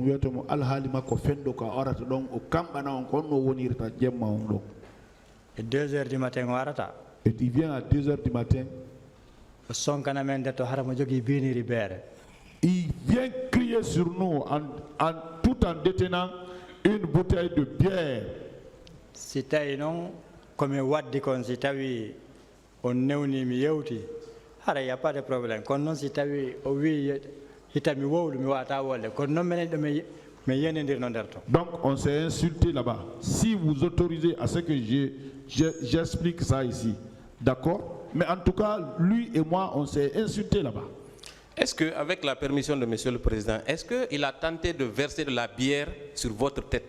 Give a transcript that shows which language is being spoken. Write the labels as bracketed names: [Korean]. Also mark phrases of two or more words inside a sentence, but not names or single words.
[French] 2h du matin, et il vient à 2h du matin. Il vient crier sur nous tout en détenant une bouteille de bière. [Fula] Si tawi non comme waddi kon si tawi on newni mi yewti hara [French] y a pas de problème [Fula] kon non si tawi o wi hitami wowlu mi wata wolle kon non menen do me yenendir no derto. [French] Donc on s'est insulté là-bas. Si vous autorisez à ce que j'explique ça ici, d'accord? Mais en tout cas, lui et moi, on s'est insulté là-bas. Est-ce que, avec la permission de Monsieur le Président, est-ce qu'il a tenté de verser de la bière sur votre tête?